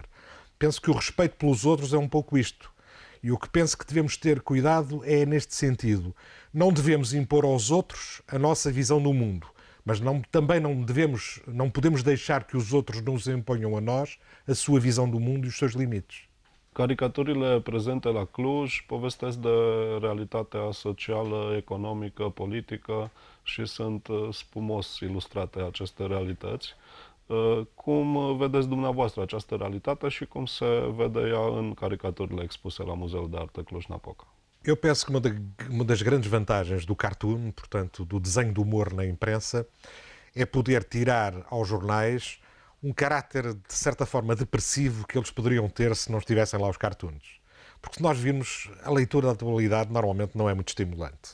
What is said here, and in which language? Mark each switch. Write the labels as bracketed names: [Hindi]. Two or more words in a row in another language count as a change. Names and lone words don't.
[Portuguese] Penso que o respeito pelos outros é um pouco isto. E o que penso que devemos ter cuidado é neste sentido. Não devemos impor aos outros a nossa visão do mundo, mas também não podemos deixar que os outros nos imponham a nós a sua visão do mundo e os seus limites. [Romanian] Caricaturile prezente la Cluj povestesc de realitatea socială, economică, politică și sunt spumos ilustrate aceste realități. Cum vedeți dumneavoastră această realitate și cum se vede ea în caricaturile expuse la Muzeul de Artă Cluj-Napoca? [Portuguese] Eu penso que uma das grandes vantagens do cartoon, portanto, do desenho do humor na imprensa, é poder tirar aos jornais um caráter, de certa forma, depressivo que eles poderiam ter se não estivessem lá os cartoons. Porque se nós virmos, a leitura da atualidade normalmente não é muito estimulante.